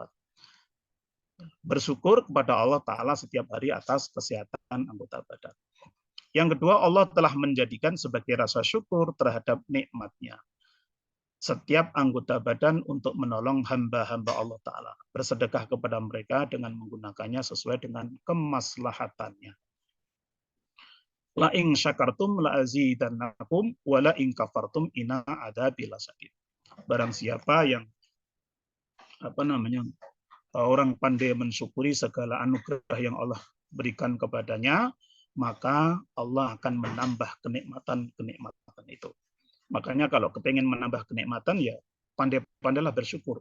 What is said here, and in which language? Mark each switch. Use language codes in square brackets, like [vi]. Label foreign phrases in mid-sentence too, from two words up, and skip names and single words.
[id] Bersyukur kepada Allah Ta'ala setiap hari atas kesehatan anggota badan. Yang kedua, Allah telah menjadikan sebagai rasa syukur terhadap nikmat-Nya setiap anggota badan untuk menolong hamba-hamba Allah Ta'ala, bersedekah kepada mereka dengan menggunakannya sesuai dengan kemaslahatannya. [ar] لئن شكرتم لأزيدنكم ولئن كفرتم إن عذابي لشديد. [id] Barang siapa yang orang pandai mensyukuri segala anugerah yang Allah berikan kepadanya, maka Allah akan menambah kenikmatan itu. Makanya kalau kepengen menambah kenikmatan, ya pandai-pandailah bersyukur.